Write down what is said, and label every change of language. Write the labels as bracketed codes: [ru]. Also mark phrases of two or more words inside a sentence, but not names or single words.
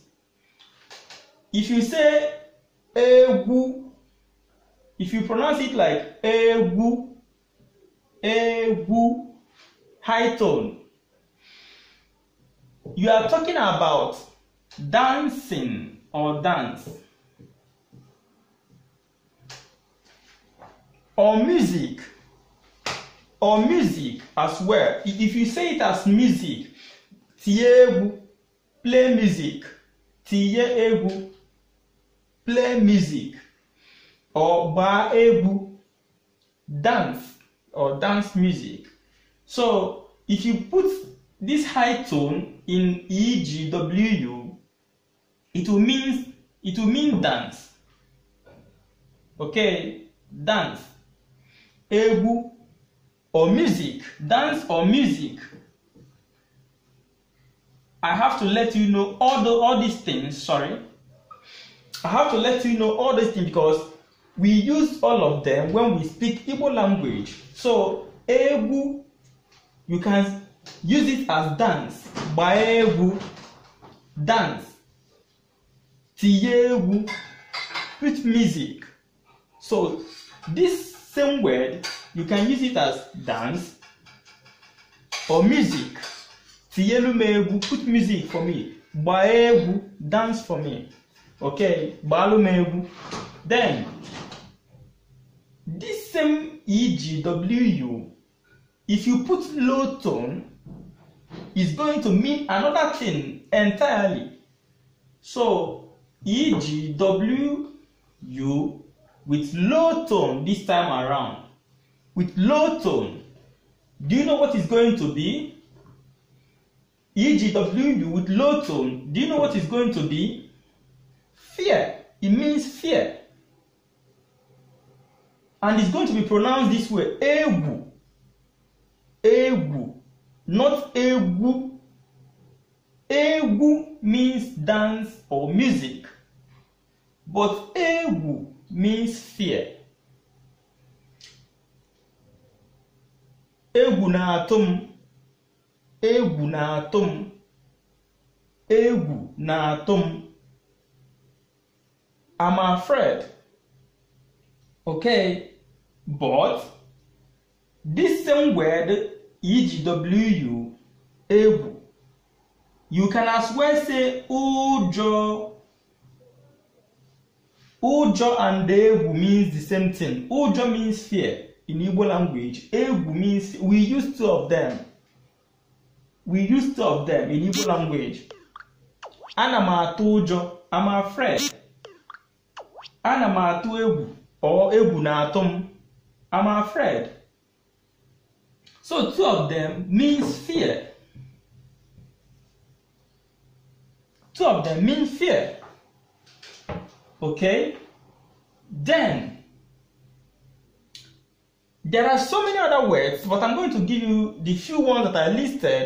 [en] If you say Egu, if you pronounce it like Egu, high tone, you are talking about dancing or dance. Or music, or music as well. If you say it as music, [ig] tie egwu, [en] play music, [ig] tinye egwu, [en] play music, or [ig] gbaa egwu, [en] dance, or dance music. So if you put this high tone in E, G, W, U, it will mean dance. Okay, dance, egwu, or music, dance or music. I have to let you know all these things. Sorry, I have to let you know all these things because we use all of them when we speak Igbo language. So egwu, you can use it as dance. [ig] Gbaa egwu, dance. Tinye egwu, [en] put music. So this same word, you can use it as dance or music. [ig] Tiyelu me egwu, [en] put music for me. [ig] Gbaa egwu, [en] dance for me. Okay, [ig] gbaalu me egwu. [en] Then this same EGWU, if you put low tone, is going to mean another thing entirely. So EGWU with low tone this time around. With low tone, do you know what is going to be? EGWU with low tone, do you know what is going to be? Fear. It means fear. And it's going to be pronounced this way. Egwu. Egwu. Not egwu. Egwu means dance or music. But egwu means fear. [ig] Egwu na-atụ m. Egwu na-atụ m. Egwu na-atụ m. [en] I'm afraid. Okay, but this same word EGWU, egwu, you can as well say ujo. Ujo and egwu means the same thing. Ujo means fear in Igbo language. Egwu means, we use two of them. We use two of them in Igbo language. [ig] Ana m atụ ụjọ, [en] I'm afraid. [ig] Ana m atụ egwu, or egwu na-atụ m, [en] I'm afraid. So two of them means fear. Two of them mean fear. Okay? Then there are so many other words, but I'm going to give you the few ones that I listed.